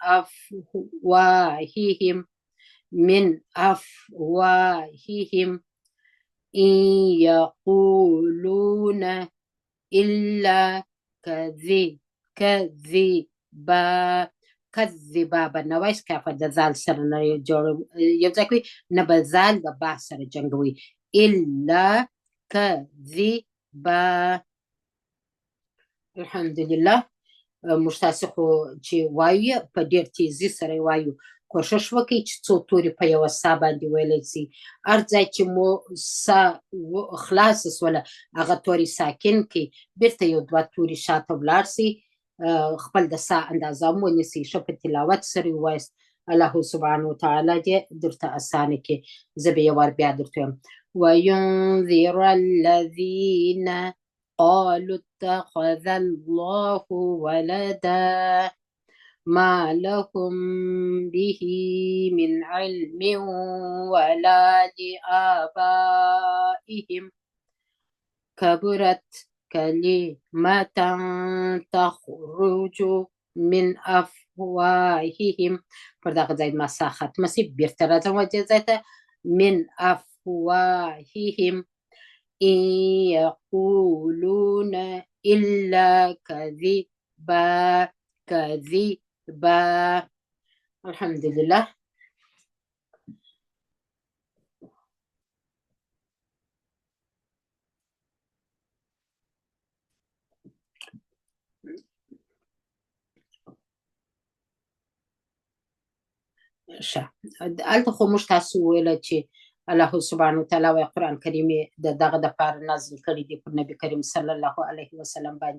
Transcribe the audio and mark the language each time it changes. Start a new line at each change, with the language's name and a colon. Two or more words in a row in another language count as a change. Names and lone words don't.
Arabic: أفواههم إن يقولون إلا كذبا
Pashto: به نه وایست، کافه د زال سره نه یو ځای کوي، نه به زال د با سره جنګوي،
Arabic: الا كذبا.
Pashto: الحمدلله. موږ تاسې خو چې وایو په ډېر تیزي سره وایو، کوشش وکړئ چې څو توري په یوه سا باندې ویلی سي، هر ځای چې مو سا خلاصه سوله هغه توري ساکن کړئ، بیرته یو دوه توري شاته ولاړ سئ، خپل د سا اندازه هم ونیسئ، ښه په تلاوت سره یې ووایست.
Arabic: الله سبحانه وتعالی
Pashto: دې درته اسانه کړي. زه به یو وار بیا درته وایم،
Arabic: وینذر الذین قالوا اتخذ الله ولدا ما لهم به من علم ولا لآبائهم كبرت كلمة تخرج من أفواههم.
Pashto: پر دغه ځای ما سا ختمه سي، بیرته راځم دې ځای ته،
Arabic: من أفواههم إن يقولون إلا كذبا الحمدلله.
Pashto: ښه، هلته خو موږ تاسو وویله چې
Arabic: الله سبحانه وتعالی
Pashto: وایي قرآن کریم یې د دغه دپاره نازل کړی دی پر نبي کریم
Arabic: صلی الله علیه وسلم
Pashto: باندې.